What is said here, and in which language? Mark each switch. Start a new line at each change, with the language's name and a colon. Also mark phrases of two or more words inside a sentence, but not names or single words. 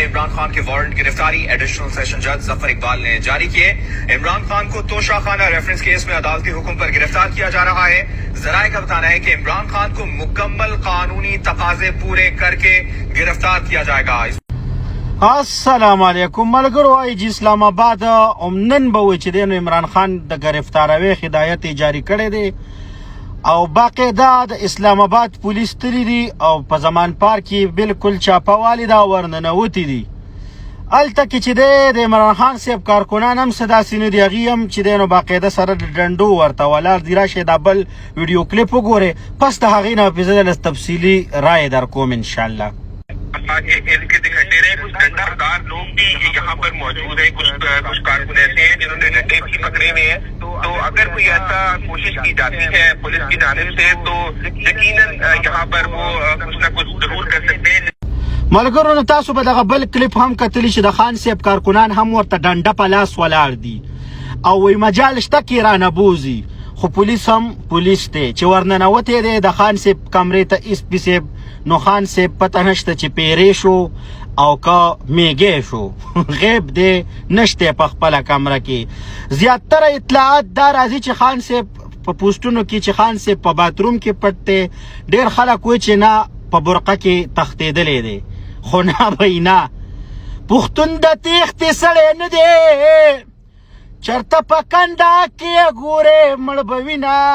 Urdu: عمران خان کے وارنٹ گرفتاری ایڈیشنل سیشن جج ظفر اقبال نے جاری کیے. عمران خان کو توشہ خانہ ریفرنس کیس میں عدالتی حکم پر گرفتار کیا جا رہا ہے. ذرائع کا بتانا ہے کہ عمران خان کو مکمل قانونی تقاضے پورے کرکے گرفتار کیا جائے گا.
Arabic: السلام عليكم
Pashto: मलګرو وايي چې اسلام آباد نن به وي چې د عمران خان د گرفتاروي هدایت جاری کړی دی او باقاعده د اسلام آباد پولیس تللی دي او په زمان پارک کې بالکل چاپوالي دا ورننوتی دي الته کې چې د عمران خان صاحب کارکنان هم صدا سینې دی هغه هم چې د نو باقاعده سره د ډنډو ورته ولر دی راشه د بل ویډیو کلیپ وګوره پس د هغې نه په ځل تفصیلی رائے در کوم
Arabic: ان شاء الله।
Urdu: ان کے دکھتے رہے کچھ ڈنڈا دار لوگ بھی یہاں پر موجود ہیں، کچھ کارکن ایسے ہیں جنہوں نے ڈنڈے بھی پکڑے ہوئے ہیں. تو اگر کوئی ایسا کوشش کی جاتی ہے پولیس کی جانب سے تو یقیناً یہاں پر وہ کچھ نہ کچھ ضرور کر سکتے ہیں.
Pashto: ملګرو نو تاسو به دغه بل کلیپ هم کتلی چې د خان صاحب کارکنان هم ورته ډنډه په لاس ولاړ دي او وی مجال شته کې رانه بوزي خو پولیس هم پولیس دی چې ورننوتی دی د خان صاحب کمرې ته ایس پي صاحب نو خان صاحب پته نشته چې پیرې شو او که میږی شو غیب دی نشته په خپله کمره کې زیاتره اطلاعات دا راځي چې خان صاحب په پوسټونو کې چې خان صاحب په باتروم کې پټ دی ډېر خلک وایي چې نه په برقه کې تښتېدلی دی خو نه به نه پښتون د تېښتې سړی نه دی چرته په کنډه کې ګورې مړ به وینه